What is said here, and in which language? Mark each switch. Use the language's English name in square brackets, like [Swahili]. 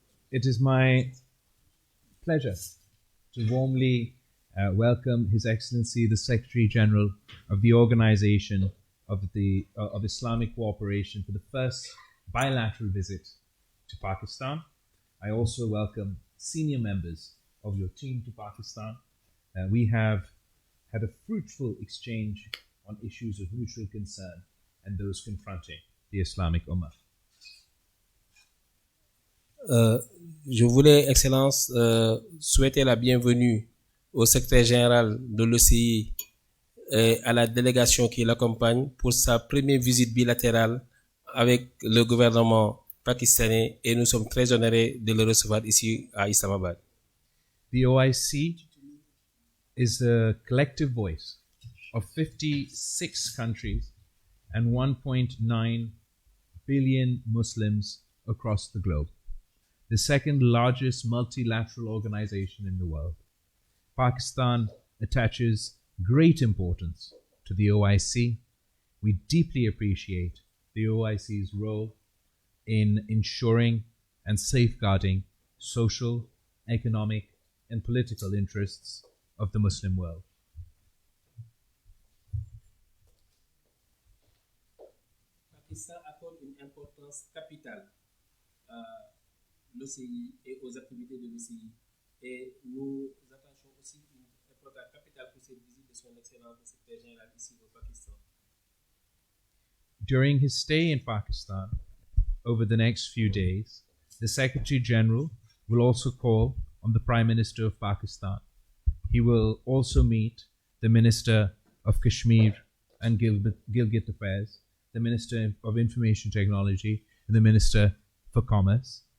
[English] It is my pleasure to warmly welcome His Excellency the Secretary General of the Organization of Islamic Cooperation for the first bilateral visit to Pakistan. I also welcome senior members of your team to Pakistan. We have had a fruitful exchange on issues of mutual concern and those confronting the Islamic Ummah. [French] Je voulais, Excellence, souhaiter la bienvenue au secrétaire général de l'OCI et à la délégation qui l'accompagne pour sa première visite bilatérale avec le gouvernement pakistanais et nous sommes très honorés de le recevoir ici à Islamabad. [English] The OIC is the collective voice of 56 countries and 1.9 billion Muslims across the globe, the second largest multilateral organization in the world. Pakistan attaches great importance to the OIC. We deeply appreciate the OIC's role in ensuring and safeguarding social, economic, and political interests of the Muslim world. [French] Pakistan accorde une importance capitale à l'OCI et aux activités de l'OCI. Et nous attachons aussi une importance capitale pour cette visite de son Excellence le secrétaire général ici au Pakistan. [English] During his stay in Pakistan, over the next few days, the Secretary General will also call on the Prime Minister of Pakistan. He will also meet the Minister of Kashmir and Gilgit Affairs, the Minister of Information Technology, and the Minister for Commerce.